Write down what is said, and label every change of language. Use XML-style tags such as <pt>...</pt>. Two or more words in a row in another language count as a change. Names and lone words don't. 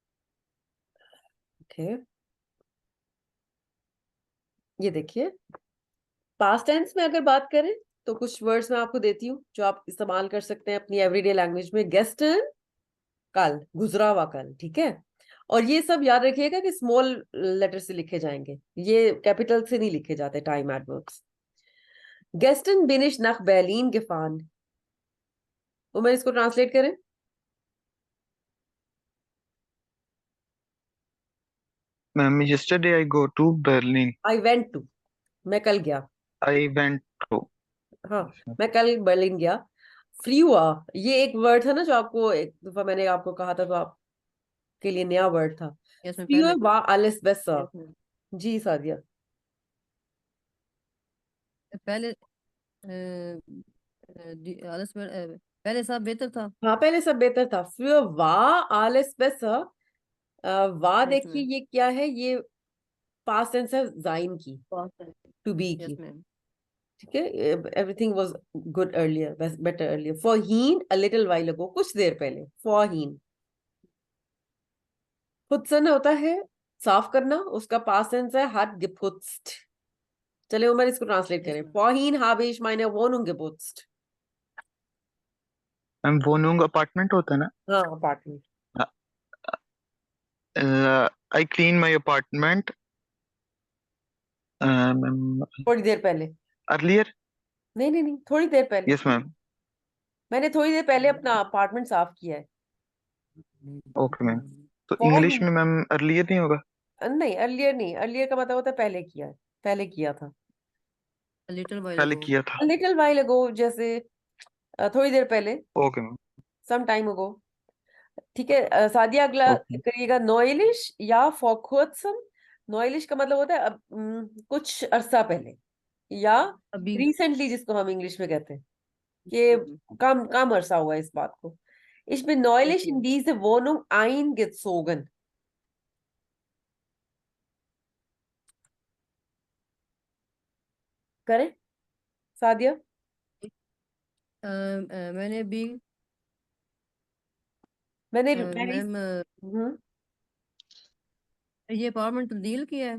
<hi>ओके, ये देखिए,</hi> <en>past tense</en> <hi>में अगर बात करें तो कुछ वर्ड्स मैं आपको देती हूँ जो आप इस्तेमाल कर सकते हैं अपनी</hi> <en>everyday language</en> <hi>में। गेस्टन, कल, गुजरा हुआ कल। ठीक है, और ये सब याद रखिएगा कि</hi> <en>small letter</en> <hi>से लिखे जाएंगे, ये कैपिटल से नहीं लिखे जाते</hi> <en>time adverbs.</en> <de>gestern bin ich nach Berlin gefahren.</de> <hi>वो मैं इसको ट्रांसलेट करें, मैम,</hi> <en>yesterday I go to Berlin. I went to,</en> <hi>मैं कल गया।</hi> <en>I went to.</en> <hi>हाँ, मैं कल बर्लिन गया। फ्री हुआ, ये एक वर्ड था ना जो आपको एक दफा मैंने आपको कहा था, तो आपके लिए नया वर्ड था।</hi> <en>yes ma'am.</en> <hi>फ्री पहले।</hi> <de>हुआ alles besser।</de> <en>yes ma'am.</en> <hi>जी सादिया। पहले आलस में पहले साहब बेहतर था। हाँ, पहले सब बेहतर था।</hi> <de>früher war alles besser।</de> <hi>वाह, यस देखिए मैम। ये क्या है, ये</hi> <en>past tense</en> <hi>है जाइन की, पास्ट है।</hi> <en>to be यस</en> <hi>की। मैम। ठीक है,</hi> <en>everything was good earlier, better earlier. फॉरहीन, a little while ago,</en> <hi>कुछ देर पहले। फॉरहीन, पुत्सन होता है साफ करना, उसका</hi> <en>past tense</en> <hi>है</hi> <de>hat geputzt।</de> <hi>चले उमर, इसको ट्रांसलेट यस करें। मैम।</hi> <de>vorhin habe ich meine Wohnung geputzt.</de> <hi>मैम, वो नूंग अपार्टमेंट होता है ना। हाँ, अपार्टमेंट।</hi> <en>अ, I clean my apartment. Ma'am,</en> <hi>थोड़ी देर पहले।</hi> <en>earlier.</en> <hi>नहीं नहीं नहीं, थोड़ी देर पहले।</hi> <en>Yes, ma'am.</en> <hi>मैंने थोड़ी देर पहले अपना अपार्टमेंट साफ किया है।</hi> <en>Okay, ma'am.</en> <hi>तो फॉर इंग्लिश में मैम earlier नहीं होगा? नहीं, अर्लियर नहीं, अर्लियर का मतलब होता है पहले किया है, पहले किया था।</hi> <en>A little while</en> <hi>पहले</hi> <en>ago.</en> <hi>किया था।</hi> <en>little while ago,</en> <hi>जैसे थोड़ी देर पहले,</hi> <en>Okay, ma'am. some time ago.</en> <hi>ठीक है, सादिया अगला</hi> <en>Okay.</en> <hi>करिएगा, नॉइलिश या फॉरकुर्त्सम। नॉइलिश का मतलब होता है अब कुछ अरसा पहले, या अभी। रिसेंटली, जिसको हम इंग्लिश में कहते हैं कि कम कम अरसा हुआ है इस बात को।</hi> <de>Ich bin neulich in diese Wohnung eingezogen.</de> <hi>करें सादिया? मैंने भी मैंने मैम ये अपार्टमेंट तब्दील किया है।</hi>